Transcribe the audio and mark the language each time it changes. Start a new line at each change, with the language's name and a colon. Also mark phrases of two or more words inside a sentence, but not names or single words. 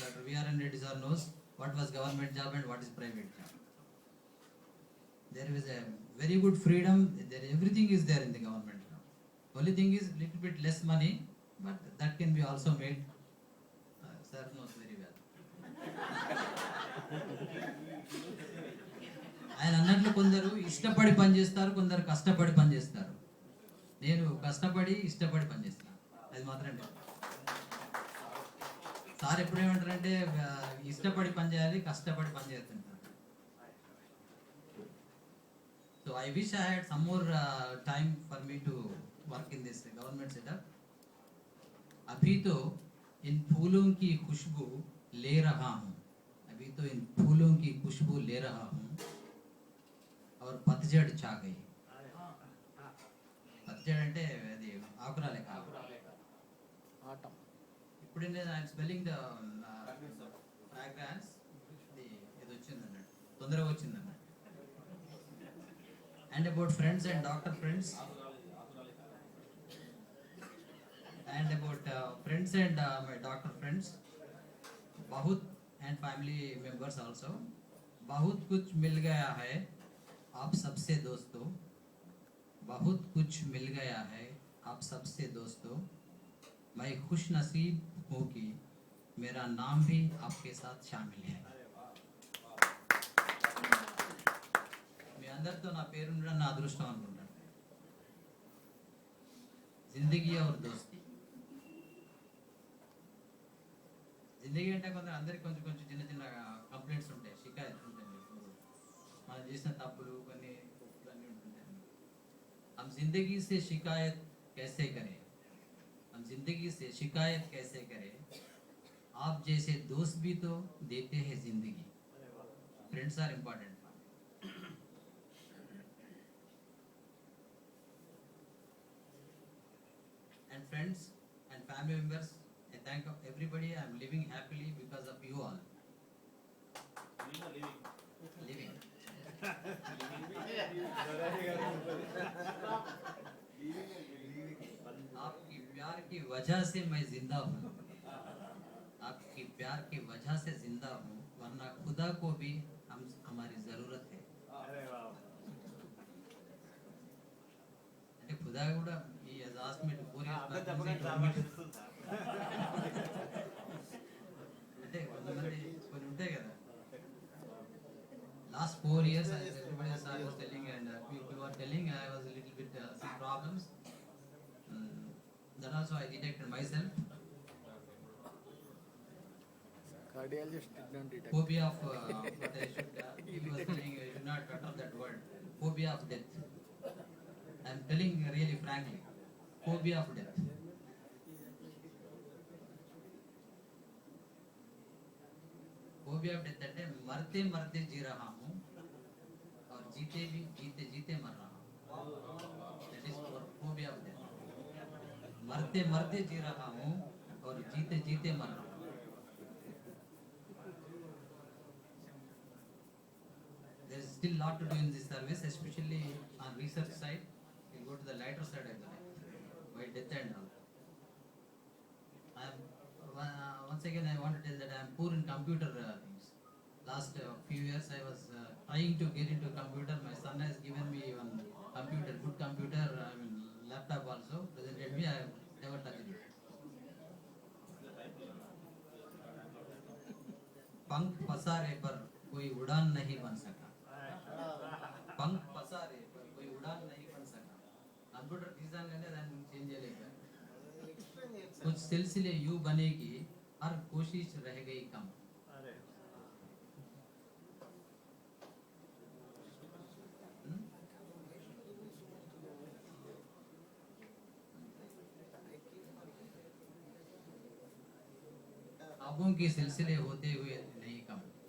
English: Dr. V.R.N. Reddy sir knows what was government job and what is private job. There is a very good freedom. Everything is there in the government job. Only thing is little bit less money, but that can be also made. Sir knows very well.
Telugu: ఆయన అన్నట్లు కొందరు ఇష్టపడి పనిచేస్తారు, కొందరు కష్టపడి పనిచేస్తారు. నేను కష్టపడి ఇష్టపడి పనిచేస్తాను, అది మాత్రం లేదు. సార్ ఎప్పుడు ఏమంటారంటే ఇష్టపడి పని చేయాలి, కష్టపడి పని చేస్తుంటారు.
English: so I wish I had some more time for me to work in this government setup.
Hindi: अभी तो इन फूलों की खुशबू ले रहा हूँ, अभी तो इन फूलों की खुशबू ले रहा हूँ और पतझड़ छा गई.
Telugu: పత్తిజడ్ అంటే అది ఆకురాలే కాదు.
English: ఇప్పుడు I'm smelling the fragrance.
Telugu: ఇది వచ్చింది అన్నట్టు, తొందరగా వచ్చింది అన్నట్టు.
English: and about friends and doctor friends, and about friends and my doctor friends, बहुत and family members also,
Hindi: बहुत कुछ मिल गया है आप सबसे दोस्तों, बहुत कुछ मिल गया है आप सबसे दोस्तों, मैं खुश नसीब हूँ कि मेरा नाम भी आपके साथ शामिल है.
Telugu: మీ అందరితో నా పేరు ఉండడం నా అదృష్టం అనుకుంటాను.
Hindi: జిందగీ और दोस्ती.
Telugu: జిందగీ అంటే కొందరు అందరికి కొంచెం కొంచెం చిన్న చిన్న కంప్లైంట్స్ ఉంటాయి, షికాయత్ ఉంటాయి, మనం చేసిన తప్పులు కొన్ని అన్నీ ఉంటుంటాయి.
Hindi: हम जिंदगी से शिकायत कैसे करें, हम जिंदगी से शिकायत कैसे करें, आप जैसे दोस्त भी तो देते हैं जिंदगी.
English: friends are important. And friends and family members, I thank everybody. I am living happily because of you all. Living.
Hindi: आपकी प्यार की वजह से मैं जिंदा हूँ, आपकी प्यार की वजह से जिंदा हूँ, वरना खुदा को भी हमारी जरूरत है.
Telugu: అంటే ఖుదా కూడా ఈ
English: asked me to
Telugu: 4 years అంటే కొంతమంది కొన్ని ఉంటాయి కదా.
English: Last 4 years as everybody was telling and people were telling, I was a little bit some problems. That also I detected myself. Cardiologist did not detect. Phobia of what I should he was telling I should not utter that word. Phobia of death. I am telling really frankly, phobia of death. Phobia of death
Hindi: అంటే मरते मरते जी रहा हूँ और जीते भी जीते जीते मर रहा हूँ.
English: That is phobia of death.
Hindi: मरते मरते जी रहा हूँ और जीते जीते मर रहा हूँ.
English: There is still lot to do in this service, especially on research side. You go to the lighter side of the life, by death and all. I am once again I want to tell that I am poor in computer things. Last few years I was trying to get into computer. My son has given me one computer, good computer, I mean laptop also presented me. I have never touched it.
Hindi: पंख पसारे पर कोई उड़ान नहीं बन सका, पंख पसारे पर कोई उड़ान नहीं बन सका. कंप्यूटर
Telugu: తీసాగానే దాన్ని చేంజ్ చేయలేక
Hindi: कुछ सिलसिले यूं बने कि हर कोशिश रह गई कम. ख्वाबों के सिलसिले होते हुए नहीं कम.